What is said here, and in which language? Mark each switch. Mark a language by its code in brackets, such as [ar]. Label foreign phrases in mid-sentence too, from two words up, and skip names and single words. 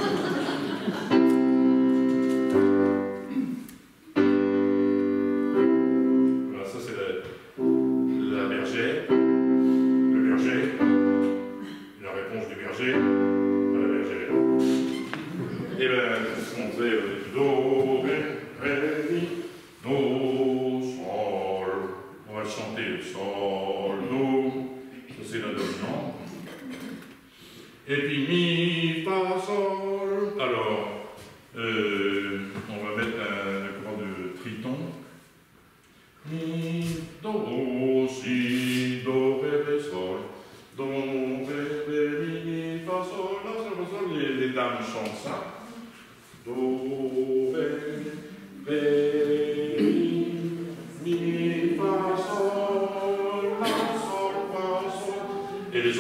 [fr] Voilà, ça c'est la bergère, le berger, la réponse du berger à la bergère. Et bien, on faisait do, ré, ré, mi, do, sol. On va chanter sol, do. C'est la dominante. Et puis mi, fa, sol. Alors, on va mettre un accord de triton. Mi, do, si, do, ré, ré, sol. Do, ré, ré, mi, fa, sol, la, sol, fa, sol. Les dames chantent ça. Do, ré, ré, mi, fa, sol, la, sol, fa, sol.